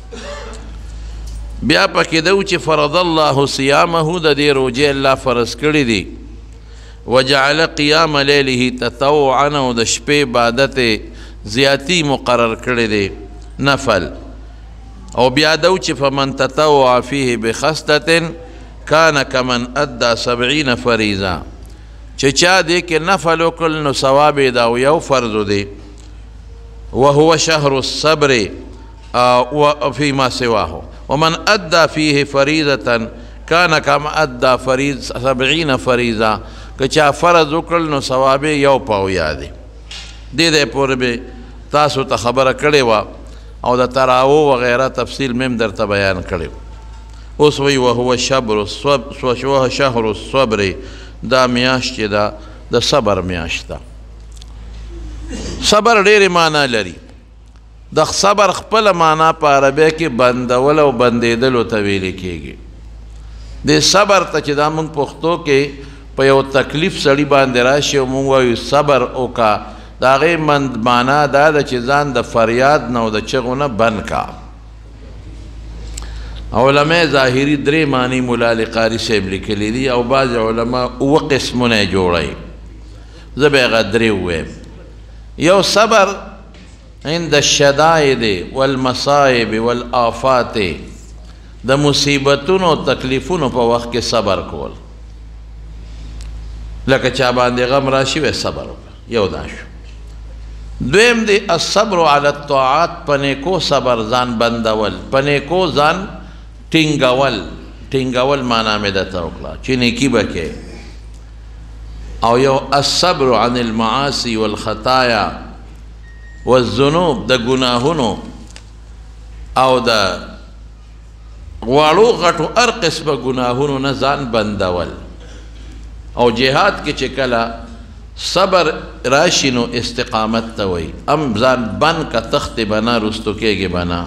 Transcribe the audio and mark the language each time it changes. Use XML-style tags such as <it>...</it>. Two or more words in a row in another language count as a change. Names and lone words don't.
<ps>بیا پکې ده چې</ps> <ar>فرض الله صیامه،</ar> <ps>د دې روجې الله فرض کړي دي.</ps> <ar>وجعل قیام لیله تطوعا،</ar> <ps>او د شپې عبادت زیاتی مقرر کړي دي نفل. او بیا ده چې</ps> <ar>فمن تطوع فیه بخصلة کان کمن ادى 70 فریضه،</ar> <ps>چې چا دې کې نفل وکړل نو ثواب یې دا یو فرض دی.</ps> <ar>وهو شهر الصبر فيما سواه، ومن ادى فيه فریضه کان کم ادى 70 فریضه،</ar> <ps>که چا فرض وکړل نو ثواب یې یو پاویا دی. دې دې پورې به تاسو ته خبره کړې وه او د تراوو وغیره تفصیل مې هم درته بیان کړی. اوس وی</ps> <ar>وهو شهر الصبر،</ar> <ps>دا میاشت چې دا د صبر میاشت ده. صبر ډېرې معنا لري. د صبر خپله معنا په عربی کې بندول او بندېدلو ته ویلې کېږي. دې صبر ته چې دا موږ پښتو کې په یو تکلیف سړي باندې راشي او موږ وایو صبر وکړه، د هغې معنا دا ده چې ځان د فریاد نه او د چغو نه بند کا. علماء ظاهری درې معنی مولا قاری صاحب لیکلی دي او بعض علما اوه قسمونه یې جوړوي. زه به هغه درې ووایم. یو</ps> <ar>صبر عند الشدائد والمصائب والآفات،</ar> <ps>د مصیبتونو او تکلیفونو په وخت کې صبر کول. لکه چا باندې غم راشي وی صبر وکړه، یو دا شو. دویم دی</ps> <ar>الصبر علی الطاعات،</ar> <ps>په نیکو صبر ځان بندول، په نیکو ځان ټینګول معنا مې درته وکړه چې نیکي به کې. او یو</ps> <ar>الصبر عن المعاصي والخطایا والذنوب،</ar> <ps>د ګناهونو او د غواړو غټو هر قسمه ګناهونو نه ځان بندول. او جهاد کې چې کله صبر راشي نو استقامت ته وایي. ام ځان بند کا تخت بنا رستو کېږي بنا.</ps>